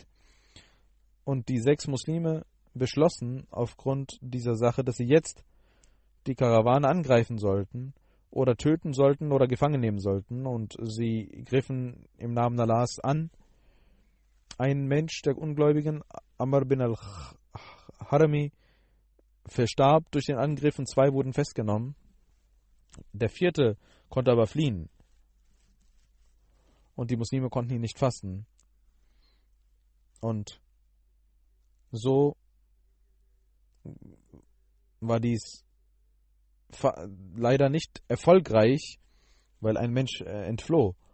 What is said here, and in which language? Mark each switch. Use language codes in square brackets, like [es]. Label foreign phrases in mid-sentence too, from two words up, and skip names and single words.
[de] Und die 6 Muslime beschlossen aufgrund dieser Sache, dass sie jetzt die Karawane angreifen sollten oder töten sollten oder gefangen nehmen sollten. Und sie griffen im Namen Allahs an. Ein Mensch der Ungläubigen, Amr bin al-Harami, verstarb durch den Angriff und 2 wurden festgenommen. Der 4. konnte aber fliehen. Und die Muslime konnten ihn nicht fassen. Und so war dies leider nicht erfolgreich, weil ein Mensch entfloh.